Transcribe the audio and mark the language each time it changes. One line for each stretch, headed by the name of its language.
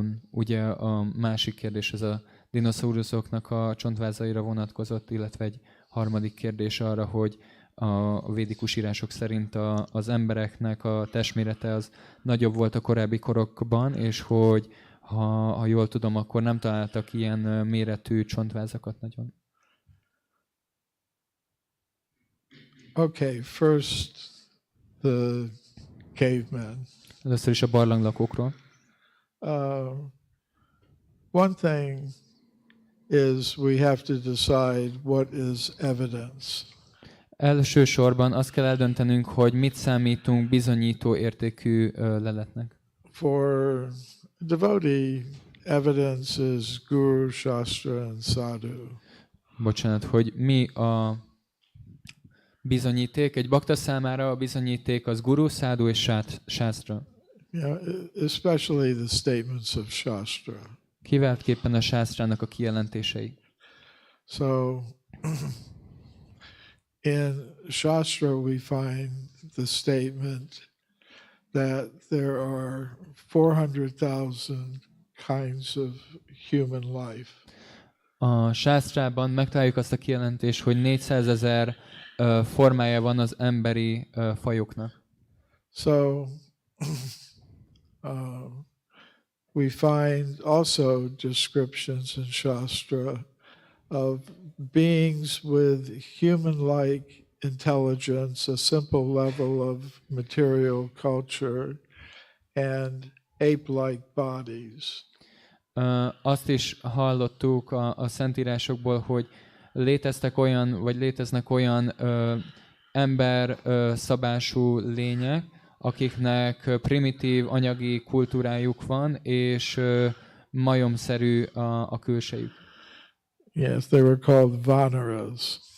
Hungarian: ugye a másik kérdés az a dinoszauruszoknak a csontvázaira vonatkozott, illetve egy harmadik kérdés arra, hogy a védikus írások szerint az embereknek a testmérete az nagyobb volt a korábbi korokban, és hogy ha jól tudom, akkor nem találtak ilyen méretű csontvázakat nagyon.
English: Okay, first the cavemen.
Hungarian: Először is a barlanglakókról.
English: One thing is we have to decide what is evidence.
Hungarian: Elsősorban azt kell eldöntenünk, hogy mit számítunk bizonyító értékű leletnek.
English: For devotee, evidence is guru, shastra, and sadhu.
Hungarian: Bocsánat, hogy mi a bizonyíték? Egy bakta számára a bizonyíték az guru, szádu és sásztra.
English: Yeah, especially the statements of shastra.
Hungarian: Kiváltképpen a sásztrának a kijelentései.
English: So in Shastra, we find the statement that there are 400,000 kinds of human life.
Hungarian: A sásztrában megtaláljuk azt a kijelentést, hogy 400 000 formája van az emberi fajoknak.
English: So we find also descriptions in Shastra of beings with human-like intelligence, a simple level of material culture, and ape-like bodies.
Hungarian: Azt is hallottuk a szentírásokból, hogy léteznek olyan ember szabású lények, akiknek primitív anyagi kultúrájuk van, és majomszerű a külsejük.
English: Yes, they were called Vanaras.